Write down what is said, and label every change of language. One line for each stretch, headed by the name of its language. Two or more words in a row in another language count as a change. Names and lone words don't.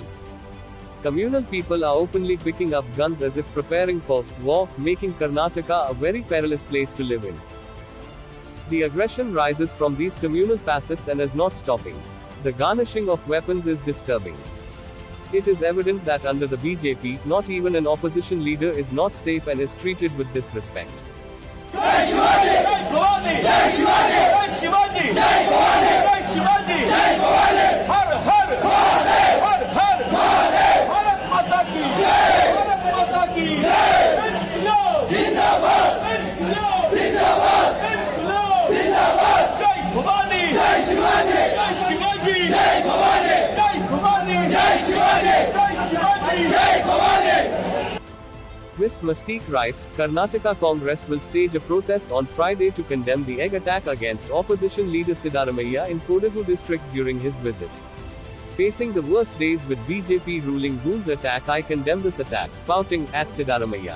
English: Communal people are openly picking up guns as if preparing for war, making Karnataka a very perilous place to live in. The aggression rises from these communal facets and is not stopping. The garnishing of weapons is disturbing. It is evident that under the BJP, not even an opposition leader is not safe and is treated with disrespect.
Marathi: जय शिवाजी! जय भवानी! जय शिवाजी! जय भवानी! जय शिवाजी! जय भवानी! हर हर महादेव! हर हर महादेव!
Hindi: भारत माता की जय! भारत माता की जय! ज़िंदाबाद! ज़िंदाबाद! ज़िंदाबाद!
Marathi: जय भवानी! जय शिवाजी! जय शिवाजी! जय भवानी! जय भवानी! जय शिवाजी! जय शिवाजी! जय भवानी!
English: Miss Mystique writes, Karnataka Congress will stage a protest on Friday to condemn the egg attack against opposition leader Siddaramaiah in Kodagu district during his visit. Facing the worst days with BJP ruling Goon's attack, I condemn this attack, pouting at Siddaramaiah.